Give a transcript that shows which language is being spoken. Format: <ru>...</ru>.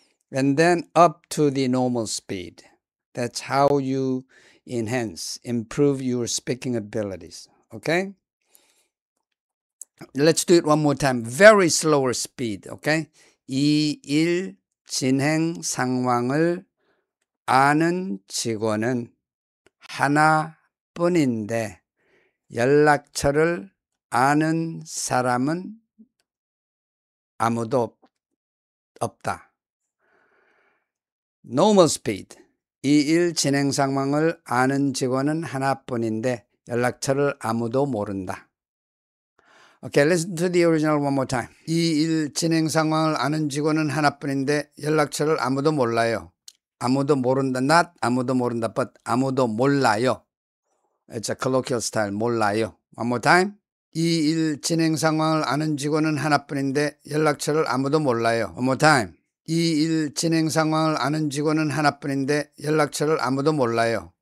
<en>And then up to the normal speed. That's how you improve your speaking abilities, okay? Let's do it one more time. Very slower speed, okay?</en> <ko>이 일 진행 상황을 아는 직원은 하나뿐인데 연락처를 아는 사람은 아무도 없다.</ko> <en>Normal speed.</en> <ko>이 일 진행 상황을 아는 직원은 하나뿐인데 연락처를 아무도 모른다.</ko> <en>Okay, listen to the original one more time.</en> <ko>이 일 진행 상황을 아는 직원은 하나뿐인데 연락처를 아무도 몰라요. 아무도 모른다, not 아무도 모른다, but 아무도 몰라요.</ko> <en>It's a colloquial style, 몰라요. One more time.</en> <ko>이 일 진행 상황을 아는 직원은 하나뿐인데 연락처를 아무도 몰라요.</ko> <en>One more time.</en> <ko>이 일 진행 상황을 아는 직원은 하나뿐인데 연락처를 아무도 몰라요.</ko>